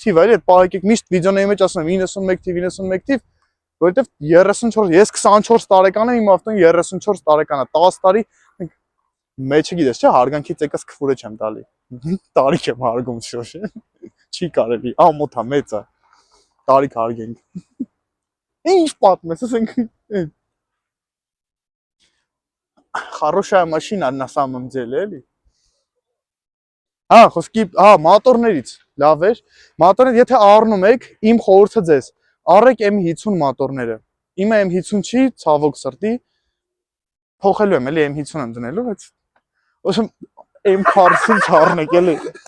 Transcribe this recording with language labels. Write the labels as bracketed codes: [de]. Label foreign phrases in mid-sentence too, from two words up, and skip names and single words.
[hy] թիվ է, էլի, այդ պահեկեք միշտ վիդեոների մեջ ասում եմ 91 թիվ, որովհետև 34, ես 24 տարեկան եմ, իմ ավտոն 34 տարեկան է, 10 տարի մեջը գիտես, չէ, հարգանքից եկած քֆուրը չեմ տալի։ Տարիք եմ հարգում շոշ։ Չի կարելի, ամոթա մեծ է։ Տարիք հարգենք։ Ինչ պատմես, ասենք [ru] Хорошая машина на самом деле, [hy] էլի։ Խոսքի, մատորներից, լավ էր։ Մատորները եթե առնում եք, իմ խորհուրդը ձեզ, առեք M50 մատորները։ Իմը M50 չի, ցավոք սրտի, փոխելու եմ, էլի M50 եմ դնելու, բայց ոսում M40 չառնեք, էլի։